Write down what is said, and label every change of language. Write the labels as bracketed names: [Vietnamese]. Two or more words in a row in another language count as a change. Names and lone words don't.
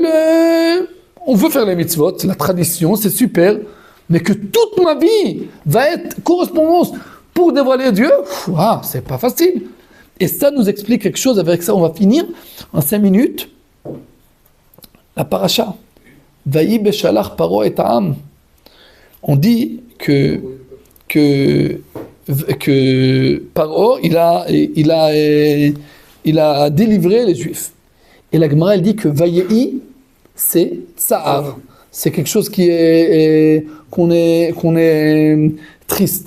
[French] on veut faire les mitzvot, la tradition, c'est super. Mais que toute ma vie va être correspondance pour dévoiler Dieu, c'est pas facile. Et ça nous explique quelque chose. Avec ça, on va finir en 5 minutes. La paracha. [Hebrew] ויהי בשלח פרעה את העם. [French] On dit que Paro, il a délivré les Juifs. Et la Gemara, elle dit que Vayehi, c'est Tsa'ar. C'est quelque chose qu'on est triste.